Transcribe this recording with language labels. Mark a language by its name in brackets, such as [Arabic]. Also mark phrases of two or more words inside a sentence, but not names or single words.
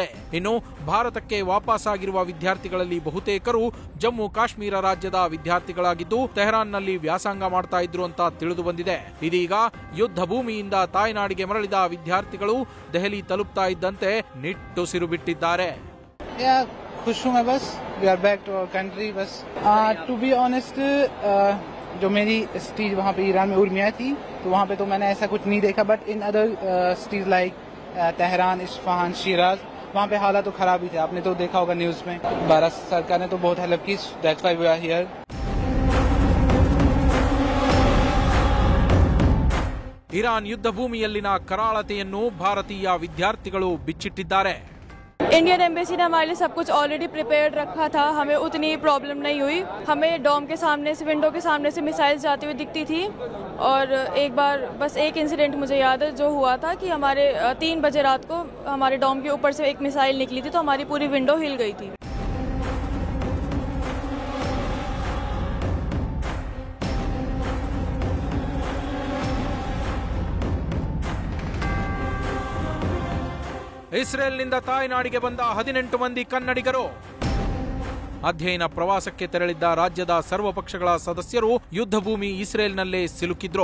[Kannada] ಇನ್ನು ಭಾರತಕ್ಕೆ ವಾಪಸ್ಸಾಗಿರುವ ವಿದ್ಯಾರ್ಥಿಗಳಲ್ಲಿ ಬಹುತೇಕರು ಜಮ್ಮು ಕಾಶ್ಮೀರ ರಾಜ್ಯದ ವಿದ್ಯಾರ್ಥಿಗಳಾಗಿದ್ದು ತೆಹರಾನ್ನಲ್ಲಿ ವ್ಯಾಸಂಗ ಮಾಡ್ತಾ ಇದ್ರು ಅಂತ ತಿಳಿದು ಬಂದಿದೆ. ಇದೀಗ ಯುದ್ಧ ಭೂಮಿಯಿಂದ ತಾಯ್ನಾಡಿಗೆ ಮರಳಿದ ವಿದ್ಯಾರ್ಥಿಗಳು ದೆಹಲಿ ತಲುಪ್ತಾ ಇದ್ದಂತೆ ನಿಟ್ಟುಸಿರು ಬಿಟ್ಟಿದ್ದಾರೆ. [Hindi] खुश हूँ मैं, बस [English] we are back to our country. [Hindi] बस [English] to be honest, [Hindi] जो मेरी सिटीज वहाँ पे ईरान में उर्मिया थी, तो वहाँ पे तो मैंने ऐसा कुछ नहीं देखा. [English] But in other cities like Tehran, Isfahan, Shiraz, [Hindi] वहाँ पे हालात तो खराब ही थे. आपने तो देखा होगा न्यूज में. भारत सरकार ने तो बहुत हेल्प की. [English] That's why we are here. [Kannada] ಇರಾನ್ ಯುದ್ಧ ಭೂಮಿಯಲ್ಲಿನ ಕರಾಳತೆಯನ್ನು ಭಾರತೀಯ ವಿದ್ಯಾರ್ಥಿಗಳು ಬಿಚ್ಚಿಟ್ಟಿದ್ದಾರೆ. [English] Indian embassy [Hindi] ने हमारे लिए सब कुछ [English] already prepared [Hindi] रखा था. हमें उतनी प्रॉब्लम नहीं हुई. हमें डॉम के सामने से, विंडो के सामने से मिसाइल्स जाती हुई दिखती थी. और एक बार बस एक इंसिडेंट मुझे याद है जो हुआ था कि हमारे 3 बजे रात को हमारे डॉम के ऊपर से एक मिसाइल निकली थी, तो हमारी पूरी विंडो हिल गई थी. [Kannada] ಇಸ್ರೇಲ್ನಿಂದ ತಾಯ್ನಾಡಿಗೆ ಬಂದ 18 ಮಂದಿ ಕನ್ನಡಿಗರು. ಅಧ್ಯಯನ ಪ್ರವಾಸಕ್ಕೆ ತೆರಳಿದ್ದ ರಾಜ್ಯದ ಸರ್ವಪಕ್ಷಗಳ ಸದಸ್ಯರು ಯುದ್ಧ ಭೂಮಿ ಇಸ್ರೇಲ್ನಲ್ಲೇ ಸಿಲುಕಿದ್ರು.